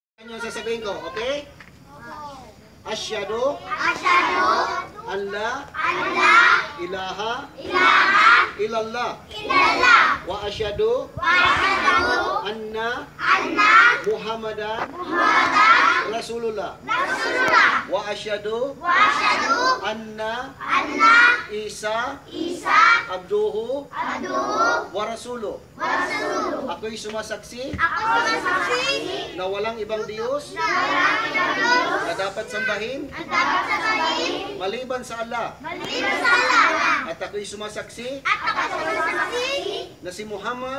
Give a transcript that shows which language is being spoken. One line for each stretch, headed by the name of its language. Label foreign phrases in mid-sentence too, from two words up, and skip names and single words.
Filipino: Ano yung sasabihin ko, okay?
Arabic: أشهد أن لا إله إلا الله وأشهد أن محمدا رسول الله وأشهد أن عيسى عبده ورسوله.
Filipino: Ako'y sumasaksi na walang ibang Diyos na dapat sambahin maliban sa Allah. At ako'y sumasaksi na si Muhammad